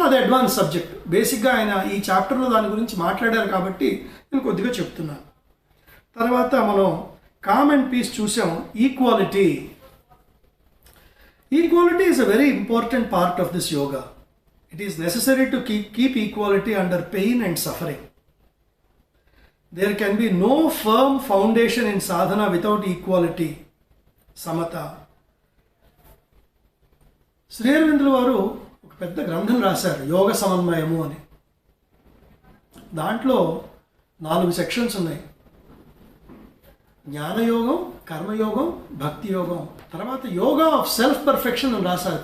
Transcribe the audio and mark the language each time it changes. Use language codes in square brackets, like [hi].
[te] అది advance subject. బేసిక్గా ఆయన ఈ చాప్టర్లో దాని గురించి మాట్లాడారు కాబట్టి నేను కొద్దిగా చెప్తున్నాను. తర్వాత మనం [en] calm and peace [te] చూసాం. [en] Equality is a very important part of this yoga. It is necessary to keep equality under pain and suffering. There can be no firm foundation in sadhana without equality, samata. [te] Shri అరవిందుల వారు ఒక పెద్ద గ్రంథం రాశారు, యోగ సమన్వయము అని. దాంట్లో 4 sections ఉన్నాయి. జ్ఞానయోగం, కర్మయోగం, భక్తి యోగం, తర్వాత యోగా ఆఫ్ సెల్ఫ్ పర్ఫెక్షన్ అని రాశాడు.